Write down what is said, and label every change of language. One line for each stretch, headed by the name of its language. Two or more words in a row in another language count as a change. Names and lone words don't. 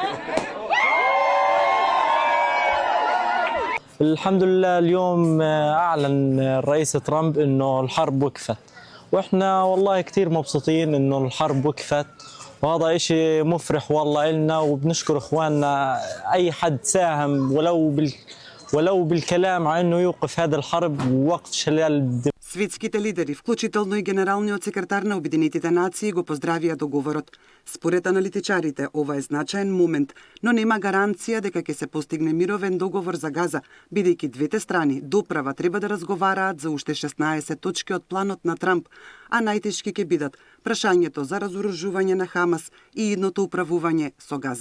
Arabic: الحمد لله اليوم أعلن الرئيس ترامب إنه الحرب وقفت، وإحنا والله كتير مبسوطين إنه الحرب وقفت، وهذا إشي مفرح والله إلنا، وبنشكر إخواننا أي حد ساهم ولو بالكلام عن إنه يوقف هذا الحرب ووقف شلال الدماء.
Macedonian: Светските лидери, вклучително и генералниот секретар на Обединетите нации, го поздравија договорот. Според аналитичарите, ова е значаен момент, но нема гаранција дека ќе се постигне мировен договор за Газа, бидејќи двете страни доправа треба да разговараат за уште 16 точки од планот на Трамп, а најтешки ќе бидат прашањето за разоружување на Хамас и идното управување со Газа.